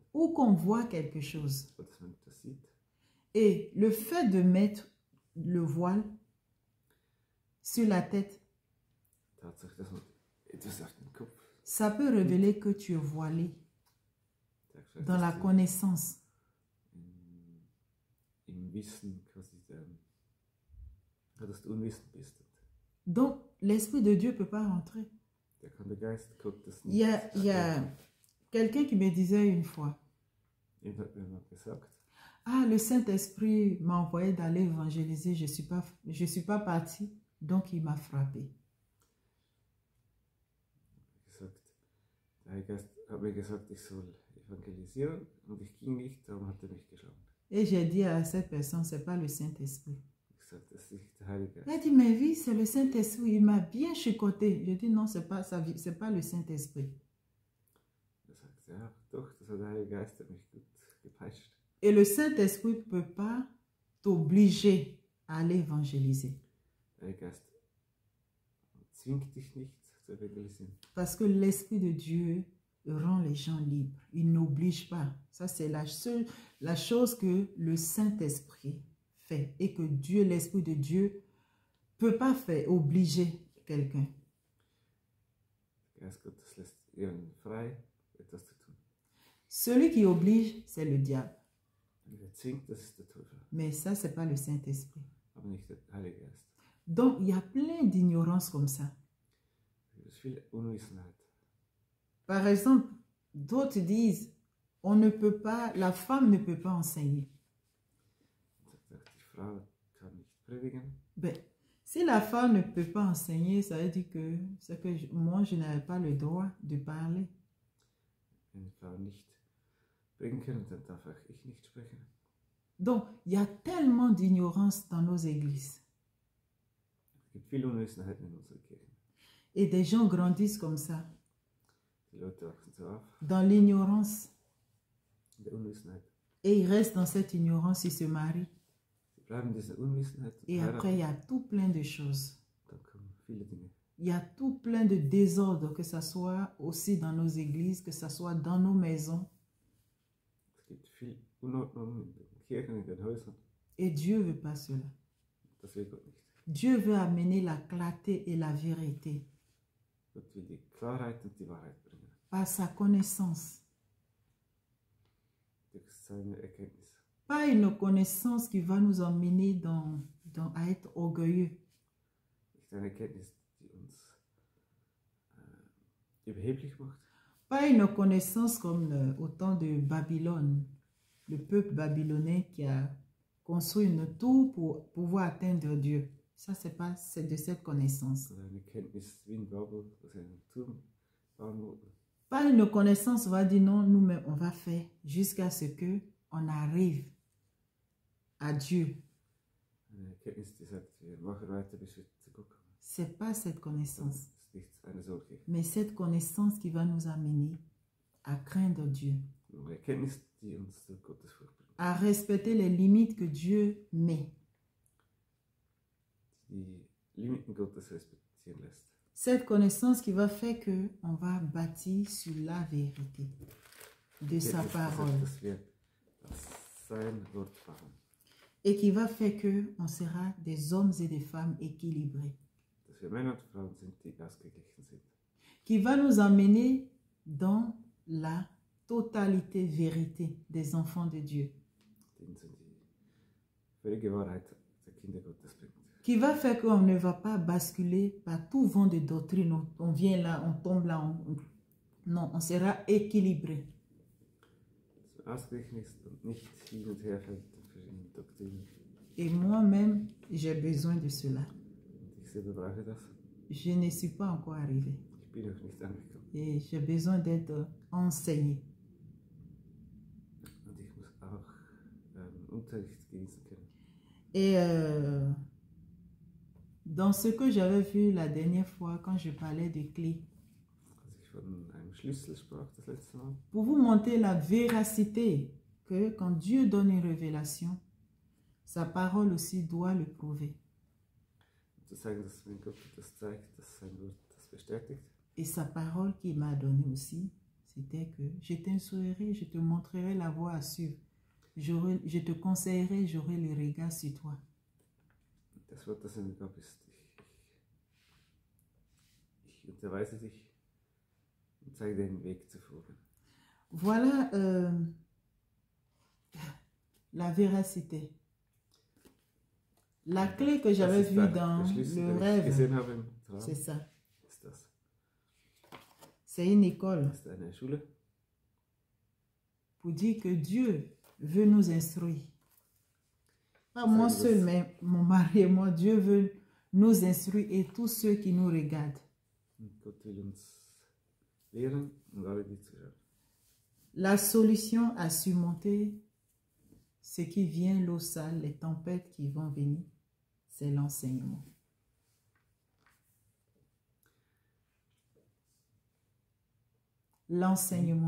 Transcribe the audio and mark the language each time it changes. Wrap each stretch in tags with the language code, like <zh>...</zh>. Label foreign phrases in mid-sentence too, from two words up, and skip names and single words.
<fr>ou qu'on voit quelque chose.</fr> <de>oder dass man etwas sieht.</de> <fr>Et le fait de mettre le voile sur la tête,</fr> <de>Tatsache, dass man etwas auf den Kopf</de> <fr>ça peut révéler que tu es voilé</fr> <de>sagt,</de> <fr>dans la connaissance.</fr> <de>Im Wissen quasi, dass du unwissend bist.</de> <fr>Donc, l'Esprit de Dieu ne peut pas rentrer.</fr> <de>Da kann der Geist Gottes</de> <fr>Il y a quelqu'un qui me disait une fois,</fr> <de>Jemand hat mir mal gesagt,</de> <fr>ah, le Saint-Esprit m'a envoyé d'aller évangéliser, je suis pas partie, donc il m'a frappé.</fr> <de>der Heilige Geist hat mir gesagt, ich soll evangelisieren und ich ging nicht, darum hat er mich geschlagen.</de> <fr>Et j'ai dit à cette personne, c'est pas le Saint-Esprit.</fr> <de>Ich sagte, das ist nicht der Heilige</de> <fr>Elle a</fr> <de>Geist.</de> <fr>dit, mais oui, c'est le Saint-Esprit. Il m'a bien chicoté. Je dis, non, c'est pas le Saint-Esprit.</fr> <de>Er sagte, ja, doch, das war der Heilige Geist, der hat mich gut gepeitscht.</de> <fr>Et le Saint-Esprit ne peut pas t'obliger à aller évangéliser.</fr> <de>Der Heilige Geist zwingt dich nicht zu evangelisieren.</de> <fr>Parce que l'Esprit de Dieu rend les gens libres. Il n'oblige pas. Ça, c'est la chose que le Saint-Esprit fait et que Dieu, l'Esprit de Dieu, peut pas faire, obliger quelqu'un.</fr> <de>Der Geist Gottes lässt ihren frei, etwas zu tun.</de> <fr>Celui qui oblige, c'est le diable.</fr> <de>Und wer zwingt, das ist der Teufel,</de> <fr>Mais ça, c'est pas le Saint-Esprit.</fr> <de>aber nicht der Heilige Geist.</de> <fr>Donc, il y a plein d'ignorance comme ça.</fr> <de>Es gibt viel Unwissenheit.</de> <fr>Par exemple, d'autres disent, on ne peut pas, la femme ne peut pas enseigner.</fr> <de>Die Frau kann nicht predigen.</de> <fr>Ben, si la femme ne peut pas enseigner, ça veut dire que, moi, je n'avais pas le droit de parler.</fr> <de>Wenn die Frau nicht predigen kann, dann darf auch ich nicht sprechen.</de> <fr>Donc, il y a tellement d'ignorance dans nos églises.</fr> <de>Es gibt viel Unwissenheit in unserer Kirche.</de> <fr>Et des gens grandissent comme ça,</fr> <de>Die Leute wachsen so auf,</de> <fr>dans l'ignorance.</fr> <de>in der Unwissenheit.</de> <fr>Et ils restent dans cette ignorance, ils se marient.</fr> <de>Sie bleiben in dieser Unwissenheit und</de> <fr>Et après, il y a tout plein de choses.</fr> <de>dann kommen viele Dinge.</de> <fr>Il y a tout plein de désordre, que ce soit aussi dans nos églises, que ce soit dans nos maisons.</fr> <de>Es gibt viel Unordnung in den Kirchen, in den Häusern.</de> <fr>Et Dieu ne veut pas cela.</fr> <de>Das will Gott nicht.</de> <fr>Dieu veut amener la clarté et la vérité</fr> <de>Gott will die Klarheit und die Wahrheit bringen.</de> <fr>par sa connaissance.</fr> <de>Durch seine Erkenntnis.</de> <fr>Pas une connaissance qui va nous emmener à être orgueilleux.</fr> <de>Nicht eine Erkenntnis, die uns überheblich macht.</de> <fr>Pas une connaissance comme au temps de Babylone, le peuple babylonais qui a construit une tour pour pouvoir atteindre Dieu. Ça, c'est de cette connaissance.</fr> <de>Oder eine Erkenntnis wie in Babel, dass sie einen Turm bauen wollten.</de> <fr>Pas une connaissance, on va dire non, nous-mêmes, on va faire jusqu'à ce qu'on arrive à Dieu.</fr> <de>Eine Erkenntnis, die sagt, wir machen weiter, bis wir zu Gott kommen.</de> <fr>C'est pas cette</fr> <de>Das</de> <fr>connaissance,</fr> <de>ist nicht eine solche.</de> <fr>mais cette connaissance qui va nous amener à craindre Dieu,</fr> <de>Eine Erkenntnis, die uns zu Gottesfurcht bringt.</de> <fr>à respecter les limites que Dieu met.</fr> <de>Die Limiten Gottes respektieren lässt.</de> <fr>Cette connaissance qui va faire qu'on va bâtir sur la vérité de sa</fr> <de>Erkenntnis, die sagt,</de> <fr>parole</fr> <de>dass wir auf sein Wort bauen.</de> <fr>et qui va faire qu'on sera des hommes et des femmes équilibrés,</fr> <de>Dass wir Männer und Frauen sind, die ausgeglichen sind.</de> <fr>qui va nous amener dans la totalité vérité des enfants de Dieu,</fr> <de>Die uns in die völlige Wahrheit der Kinder Gottes bringt.</de> <fr>qui va faire qu'on ne va pas basculer par tout vent de doctrine. On vient là, on tombe là, non, on sera équilibré.</fr> <de>Dass man ausgeglichen ist und nicht hin und her fällt in verschiedenen Doktrinen.</de> <fr>Et moi-même, j'ai besoin de cela.</fr> <de>Und ich selber brauche das.</de> <fr>Je ne suis pas encore arrivé</fr> <de>Ich bin noch nicht angekommen.</de> <fr>et j'ai besoin d'être enseigné.</fr> <de>Und ich muss auch Unterricht genießen können.</de> <fr>Et dans ce que j'avais vu la dernière fois quand je parlais de clés,</fr> <de>Als ich von einem Schlüssel sprach das letzte Mal,</de> <fr>pour vous montrer la véracité que quand Dieu donne une révélation, sa parole aussi doit le prouver.</fr> <de>um zu zeigen, dass wenn Gott das zeigt, dass sein Wort das bestätigt.</de> <fr>Et sa parole qu'il m'a donnée aussi, c'était que je t'instruirai, je te montrerai la voie à suivre. Je te conseillerai, j'aurai le regard sur toi.</fr> <de>Das Wort, das er mir gab, ist, ich unterweise dich und zeige dir den Weg zu folgen.</de> <fr>Voilà la véracité. La clé que j'avais</fr> <de>Das ist</de> <fr>vue</fr> <de>der</de> <fr>dans</fr> <de>Schlüssel,</de> <fr>le</fr> <de>den ich</de> <fr>rêve,</fr> <de>gesehen habe im Traum,</de> <fr>c'est ça.</fr> <de>ist das.</de> <fr>C'est une école</fr> <de>Das ist eine Schule,</de> <fr>pour dire que Dieu veut nous instruire. Pas moi seul, mais mon mari et moi, Dieu veut nous instruire et tous ceux qui nous regardent.</fr> <de>und Gott will uns lehren und alle, die zuschauen.</de> <fr>La solution à surmonter ce qui vient, l'eau sale, les tempêtes qui vont venir, c'est l'enseignement. L'enseignement,</fr>